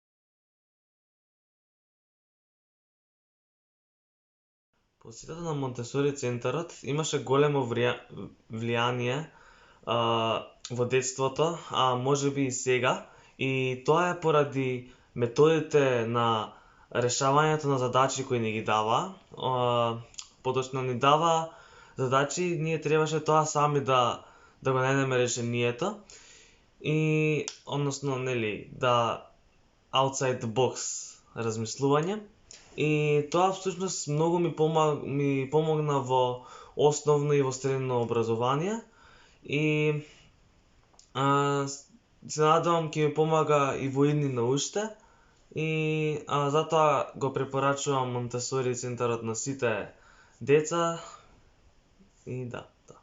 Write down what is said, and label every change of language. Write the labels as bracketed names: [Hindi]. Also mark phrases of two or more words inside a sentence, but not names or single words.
[Macedonian] Посетата на Монтесори центарот имаше големо влијание во детството, а можеби и сега, и тоа е поради методите на решавањето на задачи кои ни ги дава. Поточно ни дава задачи, ние требаше тоа сами да го најдеме решението и односно да [English] outside the box [Macedonian] размислување. И тоа всушност многу ми помогна во основно и во средно образование и се надевам ќе ми помага и во иднина уште и затоа го препорачувам Монтесори центарот на сите деца и да.